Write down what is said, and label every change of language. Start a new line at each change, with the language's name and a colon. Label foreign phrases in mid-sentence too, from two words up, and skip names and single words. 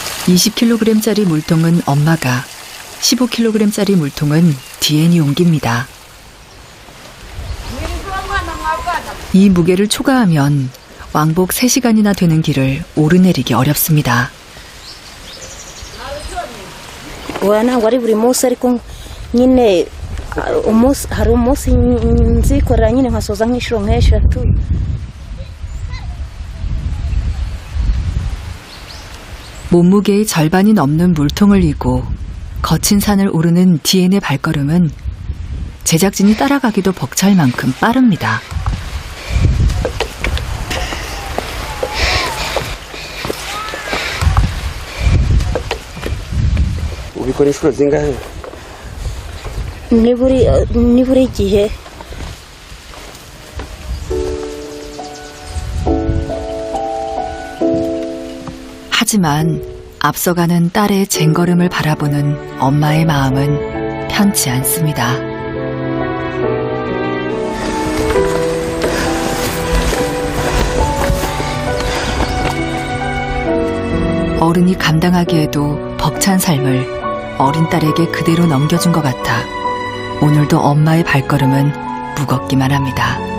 Korean: 20kg짜리 물통은 엄마가, 15kg짜리 물통은 디엔이 옮깁니다. 이 무게를 초과하면 왕복 3시간이나 되는 길을 오르내리기 어렵습니다.
Kinyarwanda: ntabwo ari buri munsi ariko nyine hari umunsi nzikorera nyine nkasoza nk'inshuro nk'eshatu.
Korean: 몸무게의 절반이 넘는 물통을 이고 거친 산을 오르는 디엔의 발걸음은 제작진이 따라가기도 벅찰 만큼 빠릅니다.
Kinyarwanda: ubikora inshuro zingahe? ni buri gihe.
Korean: 하지만 앞서가는 딸의 쟁걸음을 바라보는 엄마의 마음은 편치 않습니다. 어른이 감당하기에도 벅찬 삶을 어린 딸에게 그대로 넘겨준 것 같아 오늘도 엄마의 발걸음은 무겁기만 합니다.